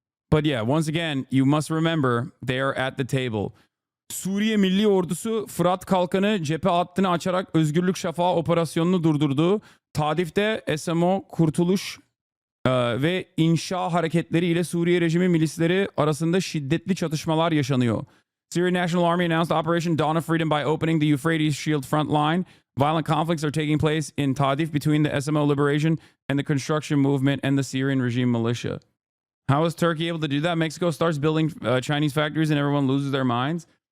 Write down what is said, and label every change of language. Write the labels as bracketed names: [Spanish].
[English] But yeah, once again, you must remember they are at the table. [Turkish] Suriye Milli Ordusu Fırat Kalkanı cephe hattını açarak Özgürlük Şafağı operasyonunu durdurdu. Tadif'te SMO Kurtuluş ve inşa hareketleri ile Suriye rejimi milisleri arasında şiddetli çatışmalar yaşanıyor. [English] Syrian National Army announced Operation Dawn of Freedom by opening the Euphrates Shield front line. Violent conflicts are taking place in Tadif between the SMO liberation and the construction movement and the Syrian regime militia. How is Turkey able to do that? Mexico starts building Chinese factories and everyone loses their minds.